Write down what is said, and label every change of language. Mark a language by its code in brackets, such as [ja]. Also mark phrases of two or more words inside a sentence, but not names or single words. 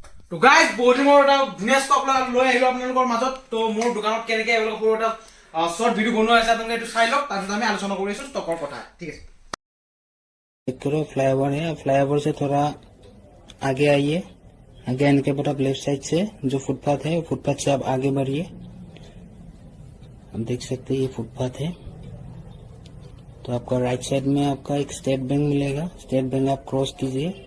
[as] তো গাইজ বহুত দিনৰ এটা ধুনীয়া ষ্টক লৈ আহিলোঁ আপোনালোকৰ মাজত। তো মোৰ দোকানত কেনেকৈ এইবিলাক সৰু এটা [en] short video' [as] বনোৱা আছে আপোনালোকে এইটো চাই লওক, তাৰপিছত আমি আলোচনা কৰি আছোঁ ষ্টকৰ কথা। ঠিক আছে, [hi] करो फ्लाईओवर है, फ्लाईओवर से थोड़ा आगे आइए। आगे आने के बाद आप [en] left side [hi] से जो फुटपाथ है फुटपाथ से आप आगे बढ़िए। आप देख सकते हैं ये फुटपाथ है। तो आपका [en] right side [hi] में आपका एक स्टेट बैंक मिलेगा, स्टेट बैंक आप क्रॉस कीजिए।